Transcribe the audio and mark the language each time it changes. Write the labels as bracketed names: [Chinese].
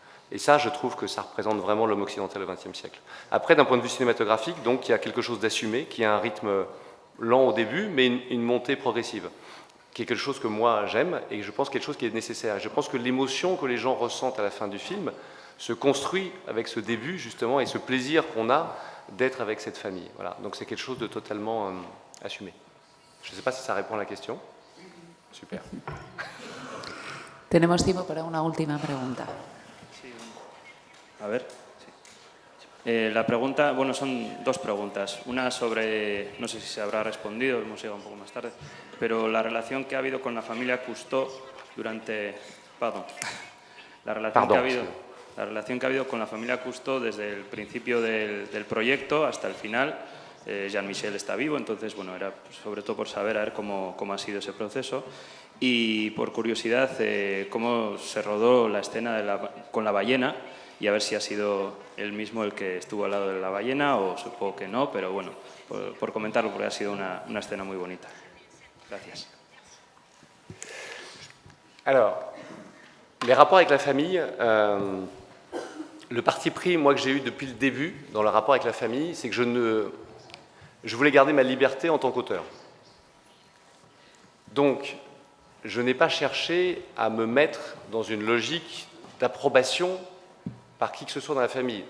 [French] Et ça, je trouve que ça représente vraiment l'homme occidental au XXe siècle. Après, d'un point de vue cinématographique, donc, il y a quelque chose d'assumé, qui a un rythme lent au début, mais une montée progressive, qui est quelque chose que moi j'aime et je pense quelque chose qui est nécessaire. Et je pense que l'émotion que les gens ressentent à la fin du film se construit avec ce début, justement, et ce plaisir qu'on a d'être avec cette famille. Voilà. Donc c'est quelque chose de totalement assumé. Je ne sais pas si ça répond à la question. Super. [Spanish] Tenemos tiempo para una última pregunta. Sí. A ver. Sí. La pregunta, bueno, son dos preguntas. Una sobre, no sé si se habrá respondido, hemos llegado un poco más tarde, pero la relación que ha habido con la familia Cousteau durante... Perdón. La relación que ha habido con la familia Cousteau desde el principio del proyecto hasta el final. Jean-Michel está vivo, entonces, bueno, era sobre todo por saber a ver cómo ha sido ese proceso. Y por curiosidad, cómo se rodó la escena con la ballena y a ver si ha sido él mismo el que estuvo al lado de la ballena o supongo que no, pero bueno, por comentarlo porque ha sido una escena muy bonita. Gracias. [French] Alors, les rapports avec la famille, le parti pris, moi, que j'ai eu depuis le début dans le rapport avec la famille, c'est que je voulais garder ma liberté en tant qu'auteur. Donc, je n'ai pas cherché à me mettre dans une logique d'approbation par qui que ce soit dans la famille.